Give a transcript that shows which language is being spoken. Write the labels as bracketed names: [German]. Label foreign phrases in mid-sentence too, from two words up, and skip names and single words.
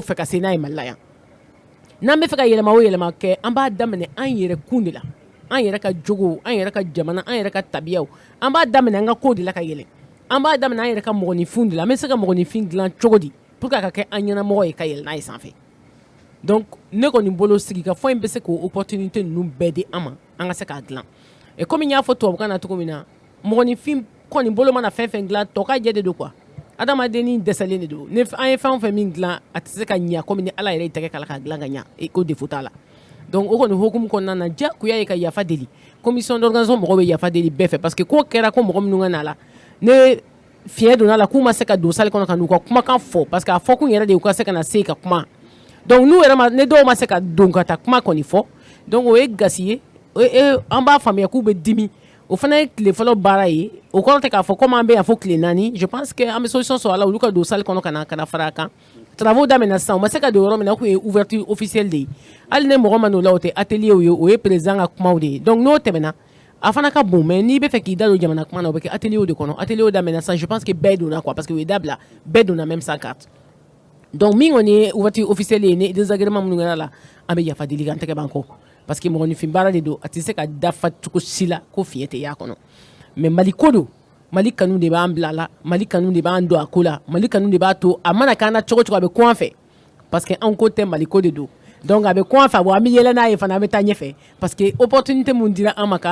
[Bambara] fɛ ka se n'a ye Mali la yan n'an bɛ fɛ ka yɛlɛma o yɛlɛma kɛ an b'a daminɛ an yɛrɛ kun de la an yɛrɛ ka jogow an yɛrɛ ka jamana an yɛrɛ ka tabiyaw an b'a daminɛ an ka kow de la ka yɛlɛ an b'a daminɛ an yɛrɛ ka mɔgɔninfinw de la an bɛ se ka mɔgɔninfin dilan cogo di [French] pour que [Bambara] a ka kɛ an ɲɛnamɔgɔ ye ka yɛlɛ n'a ye sanfɛ donc ne kɔni bolo sigikafɔ in bɛ se k'o opportunité ninnu bɛɛ di an ma an ka se k'a dilan [French] et comme [Bambara] n y'a fɔ tubabukan na cogo min na mɔgɔninfin kɔni bolo mana fɛn fɛn dilan tɔ ka jɛ de don quoi adamadennin dɛsɛlen de don ni an ye fɛn o fɛn min dilan a tɛ se ka ɲɛ comme ni Ala yɛrɛ y'i tɛgɛ kala k'a dilan ka ɲɛ ko défaut t'a la donc o kɔni hokumu kɔnɔna na diyagoya ye ka yafa deli [French] commission d'organisation [Bambara] mɔgɔw bɛ yafa deli bɛɛ fɛ [French] parce que [Bambara] ko kɛra ko mɔgɔ minnu ka na la ne fiɲɛ donna la k'u ma se ka don salle kɔnɔ ka n'u ka kumakan fɔ [French] parce que [Bambara] a fɔ kun yɛrɛ de u ka se ka na se ka kuma donc n'u yɛrɛ ma ne dɔw ma se ka don ka taa kuma kɔni fɔ donc o ye gasi ye an b'a faamuya k'u bɛ dimi o fana ye tile fɔlɔ baara ye o kɔrɔ tɛ k'a fɔ komi an bɛ yan fo tile 4 [French] je pense que [Bambara] an bɛ solution sɔrɔ a la olu ka don salle kɔnɔ ka na fara a kan travaux daminɛ sisan u ma se ka don yɔrɔ min na o kun ye [French] ouverture officielle [Bambara] de ye hali ni mɔgɔ ma n'o la o tɛ atelier ye o ye président ka kumaw de ye donc n'o tɛmɛna a fana ka bon mais n'i bɛ fɛ k'i da don jamana kuma na o bɛ kɛ atelier de kɔnɔ atelier daminɛ sisan [French] je pense que [Bambara] bɛɛ donna quoi [French] parce que [Bambara] o ye dabila bɛɛ donna [French] même sans carte donc [Bambara] min kɔni ye [French] ouverture officielle [Bambara] ye ni désagrément minnu kɛra la an bɛ yafa deli kan tɛgɛ ban kɔ [French] parce que [Bambara] mɔgɔninfin baara de don a tɛ se ka dafa cogo si la ko fiɲɛ tɛ y'a kɔnɔ mais mali ko don mali kanu de b'an bila la mali kanu de b'an don a ko la mali kanu de b'a to a mana k'an na cogo cogo a bɛ kun an fɛ [French] parce que [Bambara] an ko tɛ mali ko de don donc a bɛ kun an fɛ bon an bɛ yɛlɛ n'a ye fana an bɛ taa ɲɛfɛ [French] parce que opportunité [Bambara] mun dira an ma